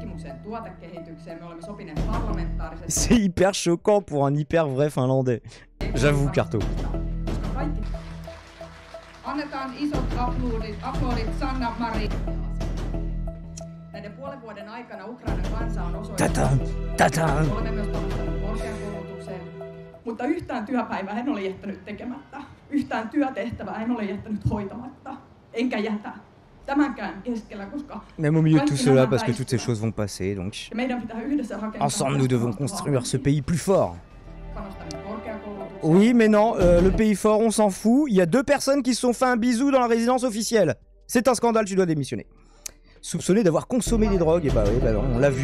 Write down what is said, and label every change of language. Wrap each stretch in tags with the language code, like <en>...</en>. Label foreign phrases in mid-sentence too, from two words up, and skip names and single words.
<fr>C'est hyper choquant pour un hyper vrai finlandais. J'avoue, Carto. Tata.</fr> <fi>Mutta yhtään työpäivää en ole jättänyt tekemättä. Yhtään työtehtävää en ole jättänyt hoitamatta. Enkä jätä. Tämänkään keskellä, koska...</fi> <fr>Même au milieu de tout cela, parce que toutes ces choses vont passer, donc... Ensemble, nous devons construire ce pays plus fort. Oui, mais non, le pays fort, on s'en fout. Il y a 2 personnes qui se sont fait un bisou dans la résidence officielle. C'est un scandale, tu dois démissionner. Soupçonné d'avoir consommé des drogues, et bah oui, bah non, on l'a vu.</fr>